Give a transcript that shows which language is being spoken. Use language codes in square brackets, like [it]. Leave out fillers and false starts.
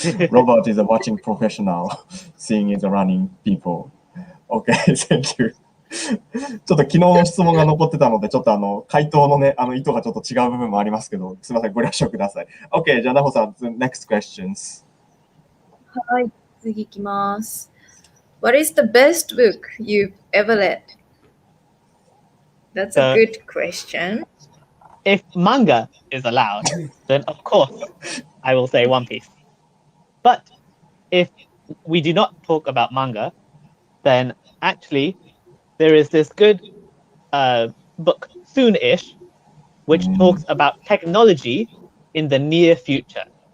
[en] Robert is a watching professional, seeing is running people. Okay, thank you. [ja] ちょっと昨日の質問が残ってたので、ちょっと回答のね、意図がちょっと違う部分もありますけど、すみません、ご了承ください。 OK、じゃあ、なほさん、 [en] next questions. [ja] はい、次いきます。 [en] What is the best book you've ever read? That's a good question. If manga is allowed, then of course I will say One Piece. But if we do not talk about manga, then actually there is this good book, Soon-ish, which talks about technology in the near future.